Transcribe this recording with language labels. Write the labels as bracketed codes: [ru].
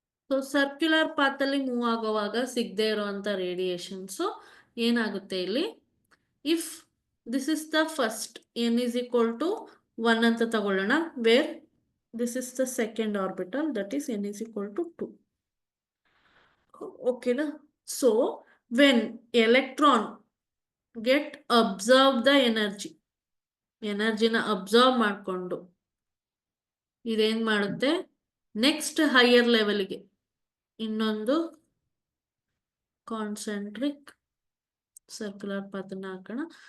[kn] So circular path ಅಲ್ಲಿ move ಆಗುವಾಗ ಸಿಗದೆ ಇರುವಂತ ರೇಡಿಯೇಷನ್ಸ್ ಏನಾಗುತ್ತೆ ಇಲ್ಲಿ? [en] if this is the first n is equal to 1 [kn] ಅಂತ ತಗೊಳ್ಳೋಣ, [en] Where This is the second orbital, that is n is equal to 2. Okay, na? So when electron get absorb the energy, [kn] ಎನರ್ಜಿನ observe ಮಾಡಿಕೊಂಡು ಇದೇನ್ ಮಾಡುತ್ತೆ, next higher ಲೆವೆಲ್ಗೆ ಇನ್ನೊಂದು concentric circular ಪಾತ್ನ ಹಾಕೋಣ.